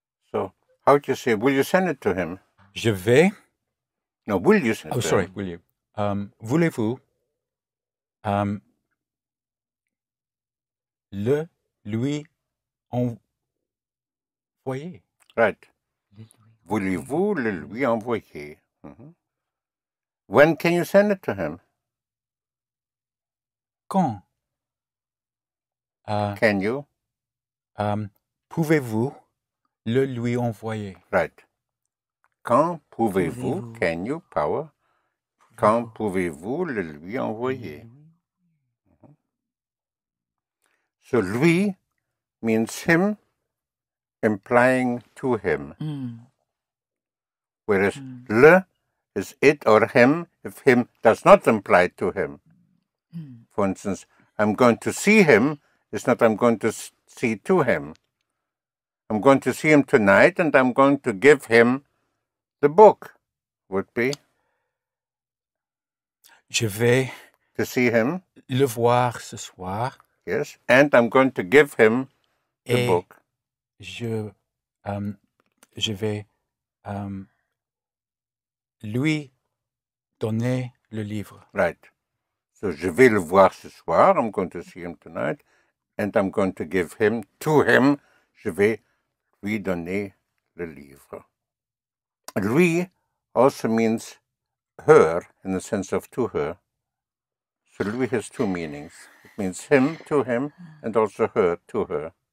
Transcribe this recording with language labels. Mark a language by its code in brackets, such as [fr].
[en] So, how do you say, will you send it to him? [fr] Je vais. [en] No, will you send it to him? Will you? [fr] Voulez-vous le lui envoyer? [en] Right. [fr] Voulez-vous le lui envoyer? [en] When can you send it to him? [fr] Quand? [en] Can you? [fr] Pouvez-vous le lui envoyer. [en] Right. [fr] Quand pouvez-vous, [en] can you, power, [fr] quand pouvez-vous le lui envoyer? [en] So lui means him, implying to him. Whereas le is it or him if him does not imply to him. For instance, I'm going to see him is not I'm going to see to him. I'm going to see him tonight and I'm going to give him the book. Would be [fr] Je vais [en] to see him. [fr] le voir ce soir. [en] Yes. And I'm going to give him the book. [fr] Je vais lui donner le livre. [en] Right. [fr] So je vais le voir ce soir. [en] I'm going to see him tonight. And I'm going to give him, to him, [fr] je vais lui donner le livre. [en] Lui also means her in the sense of to her. So lui has two meanings. It means him to him and also her to her.